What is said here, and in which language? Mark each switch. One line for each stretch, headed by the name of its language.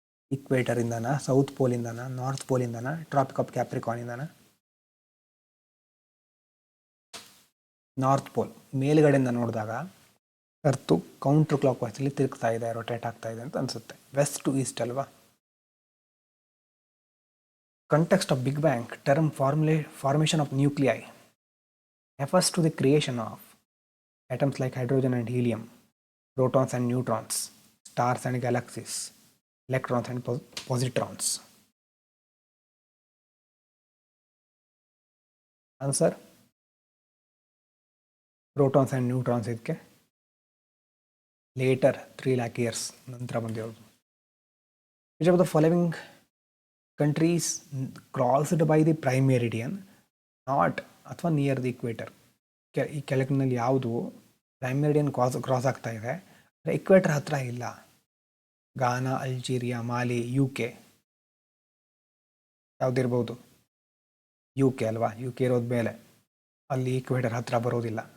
Kannada: ಇಕ್ವೇಟರಿಂದನ, south ಪೋಲಿಂದನ, north ಪೋಲಿಂದನ, traffic of ಕ್ಯಾಪ್ರಿಕಾನಿಂದನ? North pole ಮೇಲ್ಗಡೆಯಿಂದ ನೋಡಿದಾಗ earth counter clock ವೈಸಲ್ಲಿ ತಿರುಗ್ತಾ ಇದೆ, ರೊಟೇಟ್ ಆಗ್ತಾ ಇದೆ ಅಂತ ಅನಿಸುತ್ತೆ.
English: West to east ಅಲ್ವಾ. Context of Big Bang term formation of nuclei refers to the creation of atoms like hydrogen and helium, protons and neutrons, stars and galaxies, electrons and positrons. Answer? Protons and neutrons
Kannada: ಇದಕ್ಕೆ
English: later 3 lakh years
Kannada: ನಂತರ ಬಂದಿರೋದು.
English: Which of the following countries crossed by the prime meridian not ಅಥವಾ near the equator?
Kannada: ಈ ಕೆಳಗಿನಲ್ಲಿ ಯಾವುದು prime meridian cross ಆಗ್ತಾ ಇದೆ ಅಂದರೆ equator ಹತ್ರ ಇಲ್ಲ? ಗಾನಾ, ಅಲ್ಜೀರಿಯಾ, ಮಾಲಿ, UK. ಯಾವುದಿರ್ಬೋದು? UK ಅಲ್ವಾ. UK ಇರೋದು ಮೇಲೆ, ಅಲ್ಲಿ ಇಕ್ವೇಟರ್ ಹತ್ರ ಬರೋದಿಲ್ಲ.